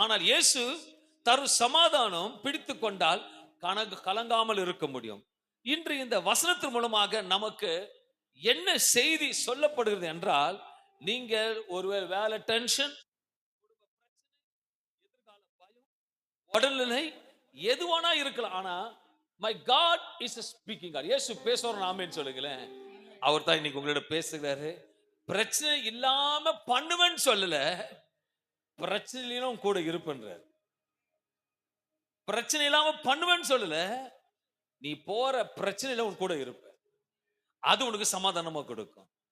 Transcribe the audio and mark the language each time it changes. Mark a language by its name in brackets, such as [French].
[Tamil] ஆனால் இயேசு தரும் சமாதானம் பிடித்து கொண்டால் கலங்காமல் இருக்க முடியும். இன்று இந்த வசனத்தின் மூலமாக நமக்கு என்ன செய்தி சொல்லப்படுகிறது என்றால், நீங்கள் ஒருவேளை வேலை டென்ஷன், எதிர்கால பயம், உடல்நிலை எதுவானா இருக்கலாம். [English] ஆனா my God is a speaking God. [Tamil] இயேசு பேசுறோம் ஆமென் சொல்லுங்களேன். அவர் தான் இன்னைக்கு உங்களோட பேசுகிறாரு. பிரச்சனை இல்லாம பண்ணுவேன்னு சொல்லல, பிரச்சனையிலும் கூட இருப்பேன்றார். பிரச்சனை இல்லாம பண்ணுவேன்னு சொல்லல, நீ போற பிரச்சனையில உன் கூட இருப்ப, அது உனக்கு சமாதானமா கொடுக்கும்.